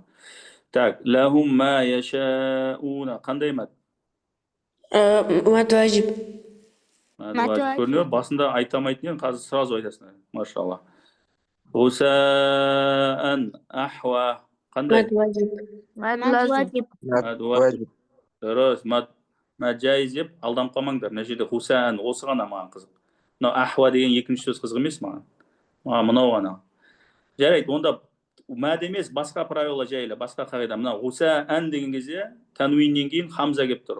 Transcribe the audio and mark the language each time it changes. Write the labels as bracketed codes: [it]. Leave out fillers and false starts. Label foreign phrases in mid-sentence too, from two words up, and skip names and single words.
[kk] Так, [ar] لهم ما يشاءون. [kk] Қандай мат? Мат ваджиб. Көрінеді, басында айтамайтын ең, қазір сразу айтасың. Машалла. [ar] غثاء أحوى. [kk] Қандай? Мат ваджиб. Мат лазим. Мат ваджиб. Дұрыс. Мат жайыз деп алданып қалмаңдар. Мына жерде хусаан, осы ғана маған қызық. Мынау ахва деген екінші сөз қызық емес маған. Мынау ғана. Жарайды, онда мәд емес, басқа правила жайлы, басқа қағида. Мына хусаан деген кезде тануиннен кейін хамза келіп тұр.